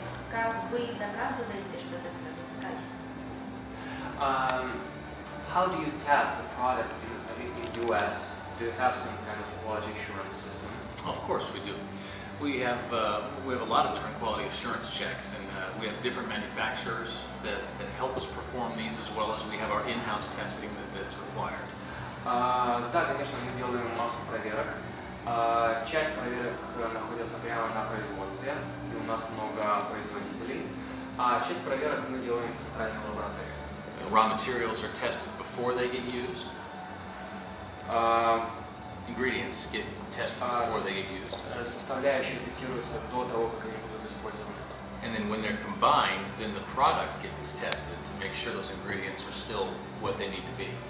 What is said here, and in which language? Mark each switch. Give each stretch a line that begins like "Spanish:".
Russian: Как вы доказываете, что этот продукт качественный?
English: How do you test the product in US? Do you have some kind of quality assurance system? Of course we do. We have a lot of different quality assurance checks, and we have different manufacturers that help us perform these, as well as we have our in-house testing that's required.
Russian: Да, конечно, мы делаем массу проверок. Часть проверок находится прямо на производстве, и у нас много производителей, а часть проверок мы делаем в центральной лаборатории.
English: Raw materials are tested before they get used. Ingredients get tested before they get used.
Russian: Составляющие тестируются до того, как они будут использованы.
English: And then when they're combined, then the product gets tested to make sure those ingredients are still what they need to be.